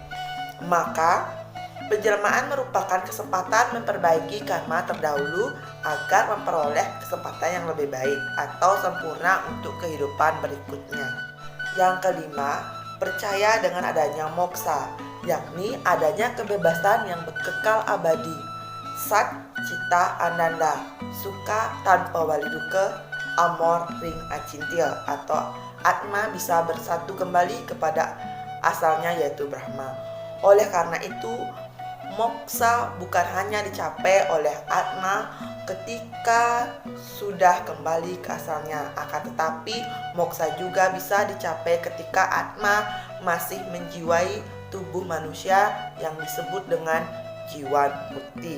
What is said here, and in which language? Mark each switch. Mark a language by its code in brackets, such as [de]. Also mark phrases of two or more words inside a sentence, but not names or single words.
[id] Maka penjelmaan merupakan kesempatan memperbaiki karma terdahulu agar memperoleh kesempatan yang lebih baik atau sempurna untuk kehidupan berikutnya. Yang kelima, percaya dengan adanya moksa, yakni adanya kebebasan yang kekal abadi. [sa] Sat Cita Ananda, [kaw] suka tanpa wali duka, amor ring acintya, [id] atau Atma bisa bersatu kembali kepada asalnya yaitu Brahma. Oleh karena itu, moksa bukan hanya dicapai oleh Atma ketika sudah kembali ke asalnya, akan tetapi moksa juga bisa dicapai ketika Atma masih menjiwai tubuh manusia yang disebut dengan jiwa mukti.